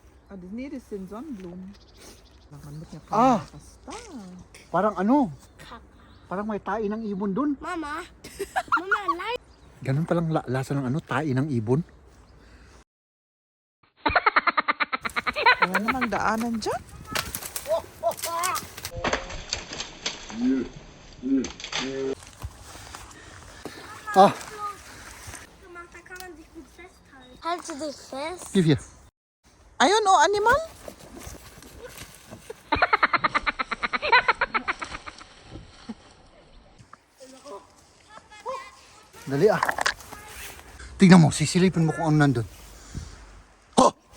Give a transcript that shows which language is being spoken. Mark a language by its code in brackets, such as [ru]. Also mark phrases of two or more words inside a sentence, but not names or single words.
[de] Ah, nee, das sind Sonnenblumen. [tl] Ah! Parang ano? Parang may tae ng ibon dun. [en] Mama, Mama, like. [tl] Ganun palang lasa ng ano, tae ng ibon. Wala namang daanan dyan. Ah, [de] Da kann man sich gut festhalten. Halte dich fest. [en] give here. [tl] Ayun, oh, animal. Dali ah. Tingnan mo, sisilipin mo kung ano nandun. Oh!